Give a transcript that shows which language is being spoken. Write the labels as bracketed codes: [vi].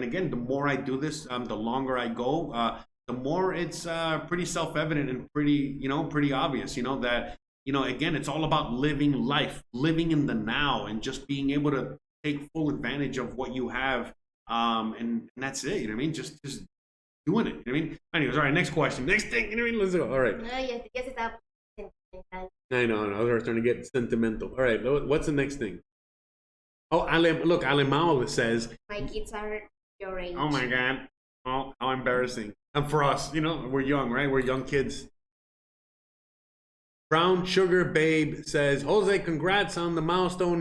[en] And again, the more I do this, the longer I go, the more it's pretty self-evident and pretty, you know, pretty obvious, you know, that, you know, again, it's all about living life, living in the now, and just being able to take full advantage of what you have. And that's it, you know what I mean? Just doing it, you know what I mean? Anyways, all right, next question. Next thing, you know what I mean? Let's go. All right. [es] No, ya se estaba sentimental. [en] I know, I was starting to get sentimental. All right, what's the next thing? Oh, look, Alemao says, My kids are your age. oh my God. Oh, how embarrassing. And for us, you know, we're young, right? We're young kids. Brown Sugar Babe says, Jose, congrats on the milestone.